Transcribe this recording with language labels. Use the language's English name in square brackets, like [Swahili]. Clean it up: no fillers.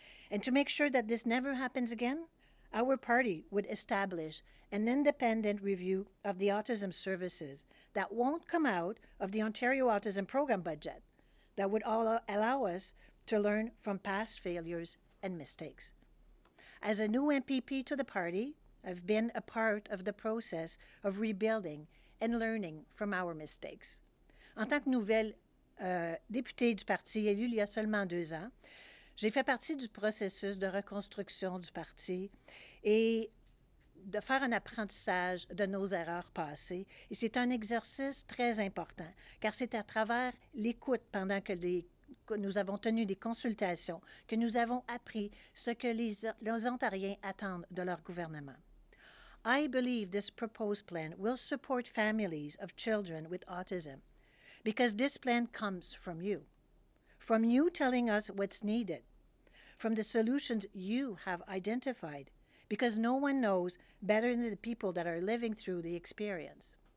[English] And to make sure that this never happens again, our party would establish an independent review of the autism services that won't come out of the Ontario Autism Program budget, that would allow us to learn from past failures and mistakes. As a new MPP to the party, I've been a part of the process of rebuilding and learning from our mistakes. [French] En tant que nouvelle députée du parti élue il y a seulement 2 ans, j'ai fait partie du processus de reconstruction du parti et de faire un apprentissage de nos erreurs passées. Et c'est un exercice très important, car c'est à travers l'écoute pendant que nous avons tenu des consultations que nous avons appris ce que les Ontariens attendent de leur gouvernement. [English] I believe this proposed plan will support families of children with autism because this plan comes from you telling us what's needed, from the solutions you have identified, because no one knows better than the people that are living through the experience.